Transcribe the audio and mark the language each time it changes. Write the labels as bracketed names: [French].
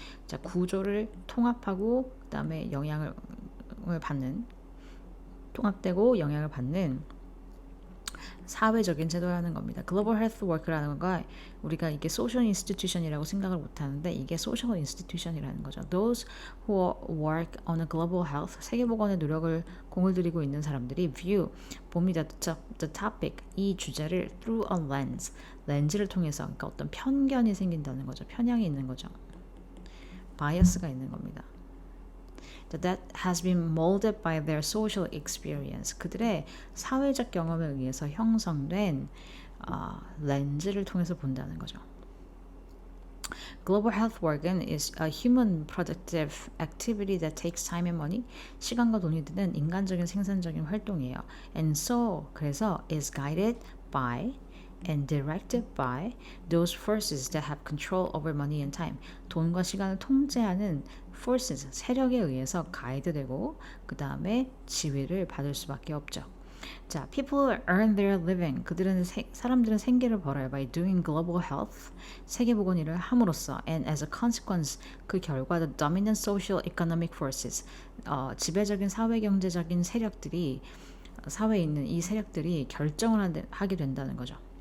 [Korean] 자, 구조를 통합하고 그다음에 영향을 받는, 통합되고 영향을 받는 사회적인 제도라는 겁니다. 글로벌 헬스 워크라는 건 우리가 이게 소셜 인스티튜션이라고 생각을 못하는데 이게 소셜 인스티튜션이라는 거죠. [English] Those who work on a global health, [Korean] 세계보건에 공을 들이고 있는 사람들이 [English] view, 봅니다. The topic, [Korean] 이 주제를 [English] through a lens, [Korean] 렌즈를 통해서, 그러니까 어떤 편견이 생긴다는 거죠. 편향이 있는 거죠. 바이어스가 있는 겁니다. [English] That has been molded by their social experience. [Korean] 그들의 사회적 경험에 의해서 형성된 렌즈를 통해서 본다는 거죠. [English] Global health work은 is a human productive activity that takes time and money. [Korean] 시간과 돈이 드는 인간적인 생산적인 활동이에요. [English] And so, [Korean] 그래서 [English] is guided by and directed by those forces that have control over money and time. [Korean] 돈과 시간을 통제하는 forces, 세력에 의해서 가이드되고 그 다음에 지휘를 받을 수밖에 없죠. [English] 자, people earn their living. [Korean] 사람들은 생계를 벌어요. [English] by doing global health, [Korean] 세계보건 일을 함으로써, [English] and as a consequence, [Korean] 그 결과 [English] the dominant social economic forces, [Korean] 지배적인 사회경제적인 세력들이, 사회에 있는 이 세력들이 결정을 하게 된다는 거죠.